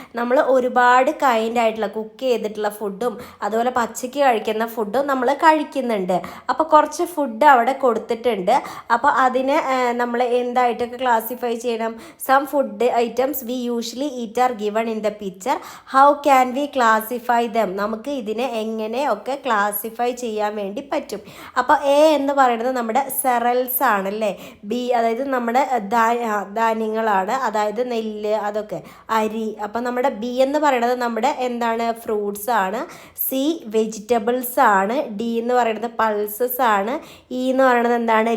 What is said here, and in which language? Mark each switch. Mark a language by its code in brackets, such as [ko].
[ml] നമ്മൾ ഒരുപാട് കൈൻഡ് ആയിട്ടുള്ള കുക്ക് ചെയ്തിട്ടുള്ള ഫുഡും അതുപോലെ പച്ചയ്ക്ക് കഴിക്കുന്ന ഫുഡും നമ്മൾ കഴിക്കുന്നുണ്ട്. അപ്പോൾ കുറച്ച് ഫുഡ് അവിടെ കൊടുത്തിട്ടുണ്ട്. അപ്പോൾ അതിനെ നമ്മൾ എന്തായിട്ടൊക്കെ ക്ലാസിഫൈ ചെയ്യണം? [en] Some food items we usually eat are given in the picture. How can we classify them? [ml] നമുക്ക് ഇതിനെ എങ്ങനെയൊക്കെ ക്ലാസിഫൈ ചെയ്യാൻ വേണ്ടി പറ്റും? അപ്പോൾ എ എന്ന് പറയുന്നത് നമ്മുടെ സെറൽസ് ആണല്ലേ. ബി അതായത് നമ്മുടെ ധാന്യങ്ങളാണ്, അതായത് നെല്ല്, അതൊക്കെ അരി. അപ്പോൾ നമ്മുടെ ബി എന്ന് പറയുന്നത് നമ്മുടെ എന്താണ്? ഫ്രൂട്ട്സ് ആണ്. സി വെജിറ്റബിൾസ് ആണ്. ഡി എന്ന് പറയുന്നത് പൾസസ് ആണ്. ഇ എന്ന് പറയുന്നത് എന്താണ്?